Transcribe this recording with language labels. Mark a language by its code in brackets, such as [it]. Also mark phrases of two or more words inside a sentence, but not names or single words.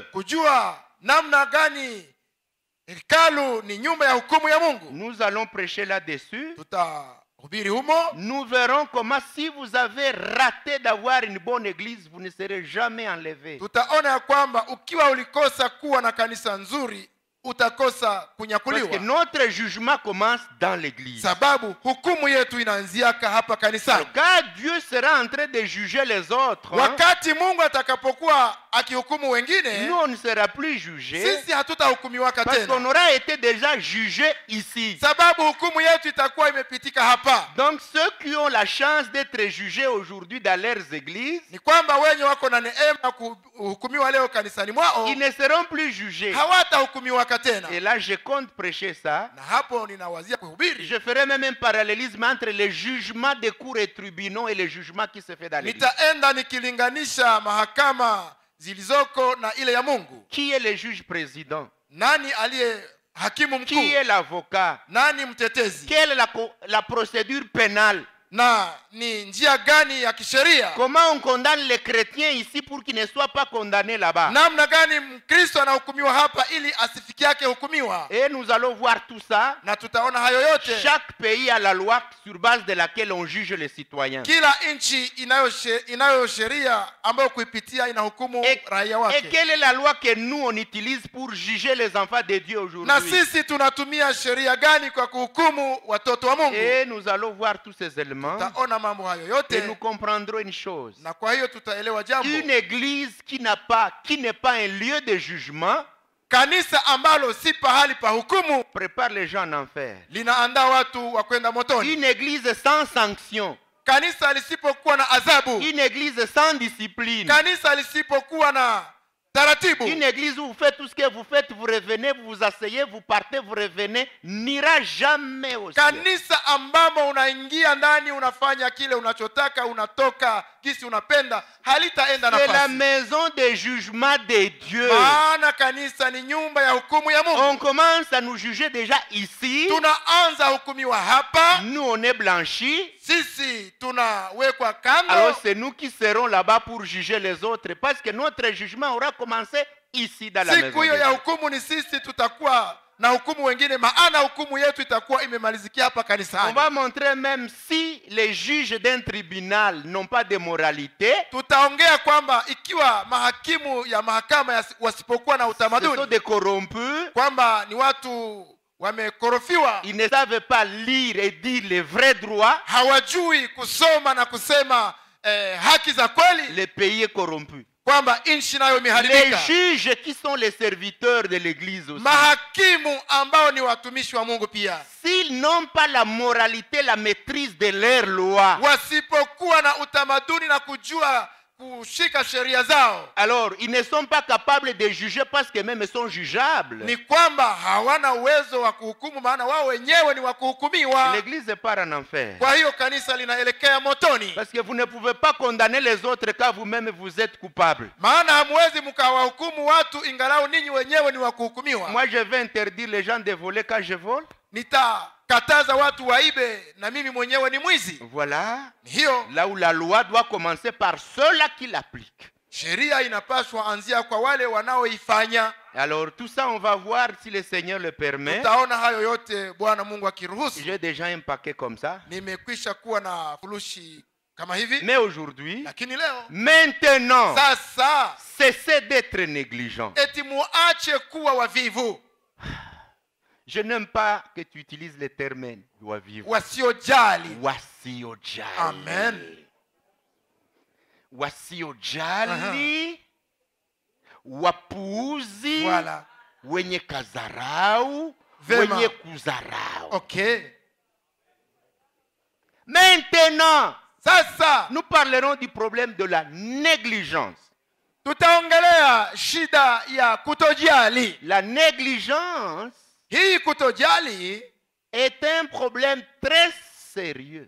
[sw] Kujua namna gani hekalu ni nyumba ya hukumu ya Mungu. [fr] Nous allons prêcher là-dessus. [sw] Tutahubiri humo. [fr] Nous verrons comment, si vous avez raté d'avoir une bonne église, vous ne serez jamais enlevé. [sw] Tutaona ya kwamba ukiwa ulikosa kuwa na kanisa nzuri utakosa [fr] Parce que [sw] kunyakuliwa, [fr] notre jugement commence dans l'église. [sw] sababu hukumu yetu inaanziaka hapa kanisani. [fr] Quand Dieu sera en train de juger les autres, [sw] Wakati Mungu atakapokuwa akihukumu wengine, [fr] nous on ne sera plus jugés [sw] sisi hatutahukumiwaka [fr] parce qu'on [sw] tena, [fr] aura été déjà jugés ici. [sw] sababu hukumu yetu itakuwa imepitika hapa. [fr] Donc ceux qui ont la chance d'être jugés aujourd'hui dans leurs églises, [sw] Ni kwamba wenye wako na neema kuhukumiwa leo kanisani mwao [fr] ils ne seront plus jugés. [sw] hawatahukumiwaka tena. [fr] Et là, je compte prêcher ça. [sw] Na hapo ninawazia kuhubiri, [fr] Je ferai même un parallélisme entre les jugements des cours et tribunaux et les jugements qui se fait dans l'église. [sw] nitaenda nikilinganisha mahakama zilizoko na ile ya Mungu. [fr] Qui est le juge président? [sw] Nani aliye hakimu [fr] Qui [sw] mkuu? [fr] est l'avocat? [sw] Nani mtetezi? [fr] Quelle est la procédure pénale? [sw] Na ni njia gani ya kisheria? [fr] Comment on condamne les chrétiens ici pour qu'ils ne soient pas condamnés là-bas? [sw] Namna gani Mkristo anahukumiwa hapa ili asifikiake hukumiwa? [fr] Et nous allons voir tout ça. [sw] Na tutaona hayo yote. [fr] Chaque pays a la loi sur base de laquelle on juge les citoyens. [sw] Kila nchi inayo sheria ambayo kuipitia inahukumu raia [fr] Et [sw] wake. [fr] quelle est la loi que nous on utilise pour juger les enfants de Dieu aujourd'hui? [sw] Na sisi tunatumia sheria gani kwa kuhukumu watoto wa Mungu? [fr] Et nous allons voir tous ces éléments. [sw] Taona mambo hayo [fr] Et [sw] yote, [fr] nous comprendrons une chose. [sw] na kwa hiyo tutaelewa jambo. [fr] Une église qui n'est pas un lieu de jugement [sw] Kanisa ambalo si pahali pa hukumu [fr] prépare les gens en enfer. [sw] linaandaa watu wa kwenda motoni. [fr] Une église sans sanction, [sw] Kanisa lisipokuwa na adhabu, [fr] une église sans discipline, [sw] kanisa lisipokuwa na taratibu, [fr] une église où vous faites tout ce que vous faites, vous revenez, vous vous asseyez, vous partez, vous revenez, n'ira jamais au ciel. [sw] kanisa ambamo unaingia ndani unafanya kile unachotaka, unatoka gisi unapenda, halitaenda [fr] C'est la [sw] nafasi. [fr] maison de jugement de Dieu. [sw] Maana kanisa ni nyumba ya hukumu ya Mungu. [fr] On commence à nous juger déjà ici. [sw] Tunaanza hukumiwa hapa, [fr] Nous, on est blanchis. [sw] sisi tunawekwa kando. [fr] Alors c'est nous qui serons là-bas pour juger les autres. Parce que notre jugement aura commencé ici dans la maison [sw] Siku hiyo [fr] de [sw] ya [fr] Dieu. [sw] hukumu ni sisi tutakuwa na hukumu wengine, maana hukumu yetu itakuwa imemalizikia hapa [fr] On [sw] kanisani. [fr] va montrer même si les juges d'un tribunal n'ont pas de moralité, [sw] Tutaongea kwamba ikiwa mahakimu ya mahakama wasipokuwa na [fr] ce sont [sw] utamaduni, [fr] des corrompus, [sw] kwamba ni watu wamekorofiwa, [fr] ils ne savent pas lire et dire les vrais droits, [sw] hawajui kusoma na kusema haki za kweli, [fr] le pays est corrompu. [sw] kwamba nchi nayo [fr] Les [sw] imeharibika. [fr] juges qui sont les serviteurs de l'église aussi, [sw] Mahakimu ambao ni watumishi wa Mungu pia, [fr] s'ils n'ont pas la moralité, la maîtrise de leurs lois, [sw] wasipokuwa na utamaduni na kujua kushika sheria zao. [fr] Alors, ils ne sont pas capables de juger parce que même ils sont jugeables. [sw] Ni kwamba hawana uwezo wa kuhukumu, maana wao wenyewe ni wa kuhukumiwa. [fr] L'église part en enfer. [sw] Kwa hiyo kanisa linaelekea motoni. [fr] Parce que vous ne pouvez pas condamner les autres quand vous-même vous êtes coupable. [sw] Maana hamwezi mkawahukumu watu ingalau ninyi wenyewe ni wa kuhukumiwa. [fr] Moi, je vais interdire les gens de voler quand je vole. [sw] Nitakataza watu waibe na mimi mwenyewe ni mwizi. [fr] Voilà. [sw] Hiyo [fr] Là où la loi doit commencer par ceux-là qui l'appliquent. [sw] sheria inapaswa anzia kwa wale wanaoifanya. [fr] Alors tout ça, on va voir si le Seigneur le permet. [sw] Tutaona hayo yote Bwana Mungu akiruhusu. [fr] J'ai déjà un paquet comme ça. [sw] Nimekwisha kuwa na furushi kama hivi. [fr] Mais aujourd'hui, [sw] Lakini leo, [fr] maintenant, [sw] sasa, [fr] cessez d'être négligent. [sw] eti muache kuwa wavivu. [fr] Je n'aime pas que tu utilises le terme wavivu. [sw] Wasiojali. Wasiojali. Amen. Wasiojali. Wapuuzi. [fr] Voilà. [sw] Wenye kazarau. Vema. Wenye kuzarau. Okay. [fr] Maintenant, [sw] Sasa [fr] nous parlerons du problème de la négligence. [sw] tutaongelea shida ya kutojali. [fr] La négligence [sw] Hii kutojali [fr] est un problème très sérieux.